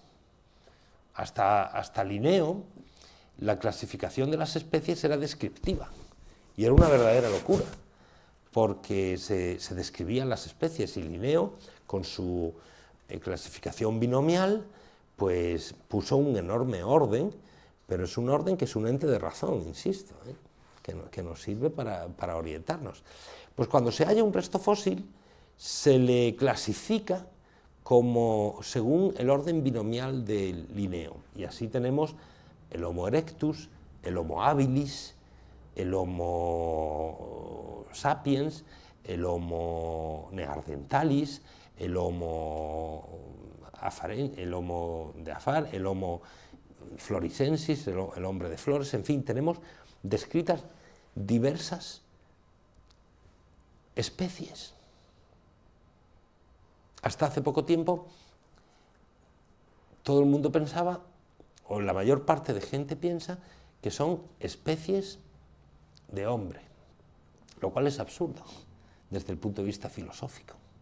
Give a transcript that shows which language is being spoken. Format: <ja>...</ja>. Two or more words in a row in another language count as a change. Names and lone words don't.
<es>Hasta Linneo, la clasificación de las especies era descriptiva, y era una verdadera locura, porque se describían las especies, y Linneo, con su clasificación binomial, pues puso un enorme orden, pero es un orden que es un ente de razón, insisto, que nos sirve para orientarnos. Pues cuando se halla un resto fósil, se le clasifica como según el orden binomial de Linneo, y así tenemos el Homo erectus, el Homo habilis, el Homo sapiens, el Homo neanderthalis, el Homo de Afar, el Homo florisensis, el hombre de flores, en fin, tenemos descritas diversas especies. Hasta hace poco tiempo todo el mundo pensaba, o la mayor parte de gente piensa, que son especies de hombre, lo cual es absurdo desde el punto de vista filosófico.</es>